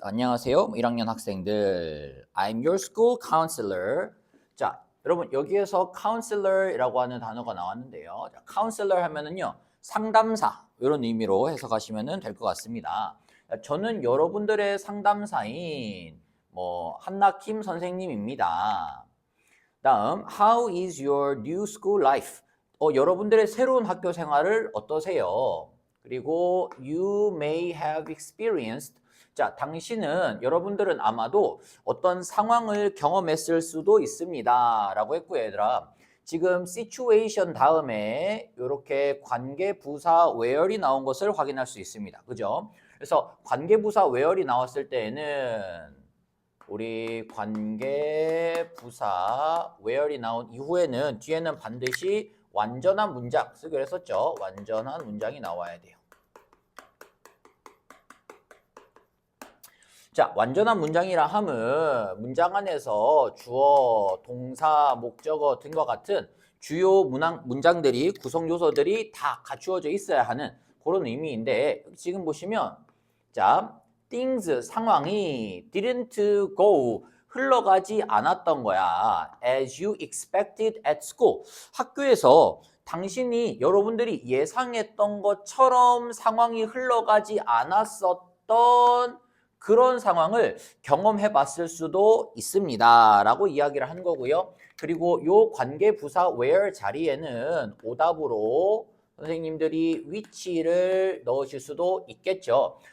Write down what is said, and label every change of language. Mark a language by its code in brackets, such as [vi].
[ko] 안녕하세요, 1학년 학생들. [en] I'm your school counselor. [ko] 자, 여러분 여기에서 counselor이라고 하는 단어가 나왔는데요. 자, counselor 하면은요, 상담사 이런 의미로 해석하시면 될 것 같습니다. 자, 저는 여러분들의 상담사인 한나킴 선생님입니다. 다음, [en] How is your new school life? [ko] 여러분들의 새로운 학교 생활을 어떠세요? [en] 그리고 You may have experienced. [ko] 자, 여러분들은 아마도 어떤 상황을 경험했을 수도 있습니다. 라고 했고요, 얘들아. 지금 situation 다음에 이렇게 관계부사 where이 나온 것을 확인할 수 있습니다. 그죠? 그래서 관계부사 where이 나왔을 때에는 우리 관계부사 where이 나온 이후에는 뒤에는 반드시 완전한 문장 쓰기로 했었죠. 완전한 문장이 나와야 돼요. 자, 완전한 문장이라 함은 문장 안에서 주어, 동사, 목적어 등과 같은 주요 문장들이 구성 요소들이 다 갖추어져 있어야 하는 그런 의미인데 지금 보시면 자, things 상황이 [en] didn't go [ko] 흘러가지 않았던 거야. [en] As you expected at school. [ko] 학교에서 여러분들이 예상했던 것처럼 상황이 흘러가지 않았었던 그런 상황을 경험해 봤을 수도 있습니다. 라고 이야기를 한 거고요. 그리고 요 관계부사 where 자리에는 오답으로 선생님들이 위치를 넣으실 수도 있겠죠.